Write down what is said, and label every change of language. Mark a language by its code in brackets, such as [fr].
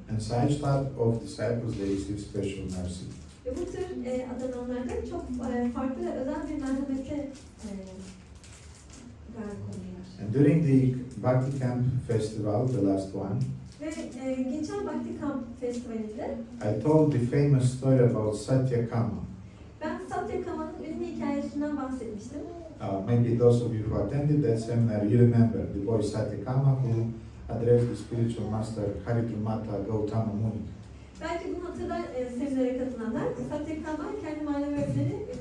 [en] And such type of disciples, they receive special mercy. [tr] Ve bu tür adananlarda çok farklı ve özel bir merhamete garip oluyorlar. [en] And during the Bhakti Camp Festival, the last one, [tr] Ve geçen Bhakti Camp Festivali'nde [en] I told the famous story about Satyakama. [tr] ben Satyakama'nın ünlü hikayesinden bahsetmiştim. [en] Maybe those of you who attended that seminar, you remember the boy Satyakama who addressed the spiritual master Haridrumata Gautama Muni. [tr] Belki bunu hatırlar seminere katılanlar. Satyakama kendi manevi öğretmeni